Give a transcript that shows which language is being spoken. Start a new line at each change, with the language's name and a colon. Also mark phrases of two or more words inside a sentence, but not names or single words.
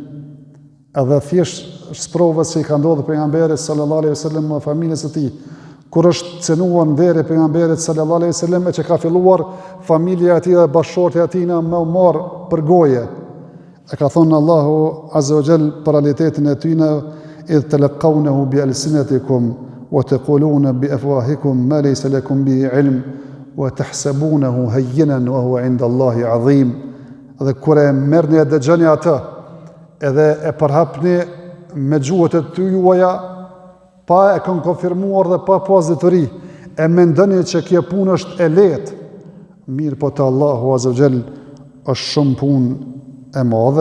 Albanian: Edhe thjesht sprovës që i ka ndodhur pejgamberit
Arabic: صلى الله عليه وسلم
Albanian: me familjes së tij, kur është cenuar nderi pejgamberit
Arabic: صلى الله عليه وسلم
Albanian: e që ka filluar familja e tij dhe bashkëshortja e tij me u marr për goje. E ka thonë Allahu
Arabic: عز وجل
Albanian: për realitetin e tyre,
Arabic: إذ تلقونه بألسنتكم وتقولون بأفواهكم ما ليس لكم به علم وتحسبونه هينا وهو عند الله عظيم.
Albanian: Dhe kur e merrni e dëgjoni atë, edhe e përhapni me gjuhët e juaja, pa e kanë konfirmuar dhe pa pas detyri, e mendoni që kjo punë është e lehtë, mirë po te Allahu
Arabic: عز وجل
Albanian: është shumë punë e madhe.